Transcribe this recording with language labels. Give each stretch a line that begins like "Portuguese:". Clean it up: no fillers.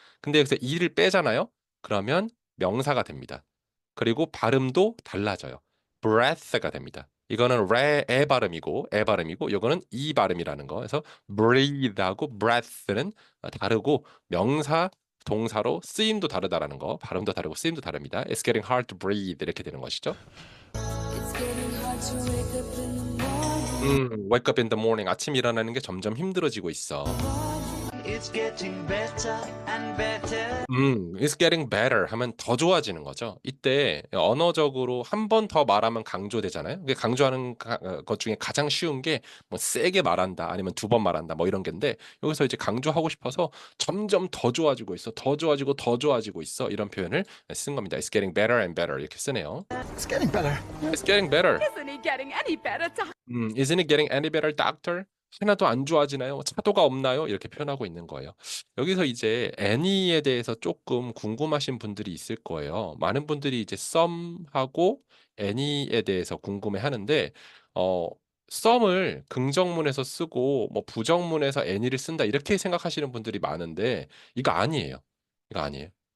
Korean: 근데 여기서 이를 빼잖아요. 그러면 명사가 됩니다. 그리고 발음도 달라져요. breath가 됩니다. 이거는 에 발음이고 요거는 이 발음이라는 거. 그래서 breathe하고 breath는 다르고 명사 동사로 쓰임도 다르다라는 거. 발음도 다르고 쓰임도 다릅니다.
English: It's getting hard to breathe
Korean: 이렇게 되는 것이죠.
English: wake up in the morning.
Korean: 아침 일어나는 게 점점 힘들어지고 있어.
English: It's getting better and better. It's getting better
Korean: 하면 더 좋아지는 거죠. 이때 언어적으로 한 번 더 말하면 강조되잖아요. 그게 강조하는 것 중에 가장 쉬운 게 뭐 세게 말한다 아니면 두 번 말한다 뭐 이런 건데 여기서 이제 강조하고 싶어서 점점 더 좋아지고 있어. 더 좋아지고 있어. 이런 표현을 쓴 겁니다.
English: It's getting better and better
Korean: 이렇게 쓰네요.
English: It's getting better. It's getting better. Isn't he getting any better, Doc? Isn't it getting any better, doctor?
Korean: 하나도 안 좋아지나요? 차도가 없나요? 이렇게 표현하고 있는 거예요. 여기서 이제 any에 대해서 조금 궁금하신 분들이 있을 거예요. 많은 분들이 이제 some하고 any에 대해서 궁금해 하는데, some을 긍정문에서 쓰고, 뭐 부정문에서 any를 쓴다, 이렇게 생각하시는 분들이 많은데, 이거 아니에요. 이거 아니에요.